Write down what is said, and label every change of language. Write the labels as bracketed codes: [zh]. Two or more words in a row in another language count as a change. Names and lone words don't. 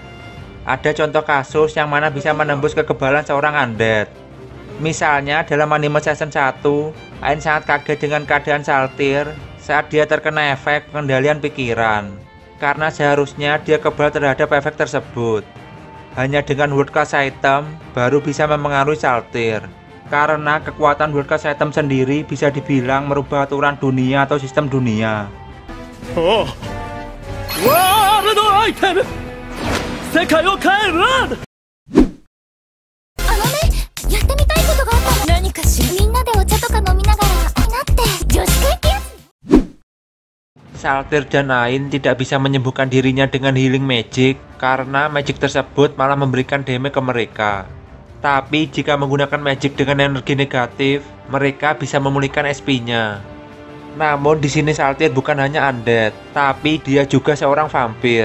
[id] Ada contoh kasus yang mana bisa menembus kekebalan seorang undead. Misalnya dalam anime season 1, Ain sangat kaget dengan keadaan Saltir saat dia terkena efek pengendalian pikiran, karena seharusnya dia kebal terhadap efek tersebut. Hanya dengan [en] world class item [id] baru bisa mempengaruhi Saltir. Karena kekuatan [en] world class item [id] sendiri bisa dibilang merubah aturan dunia atau sistem dunia. [en] Oh, World Item! [ja] 世界を変える! やってみたいことがあった。何かしら。みんなでお茶とか飲みながらなって女子会ってやつ。 [id] Saltir dan Ain tidak bisa menyembuhkan dirinya dengan [en] healing magic [id] karena magic tersebut malah memberikan damage ke mereka. Tapi jika menggunakan magic dengan energi negatif, mereka bisa memulihkan SP-nya. Namun di sini Saltir bukan hanya undead, tapi dia juga seorang vampir.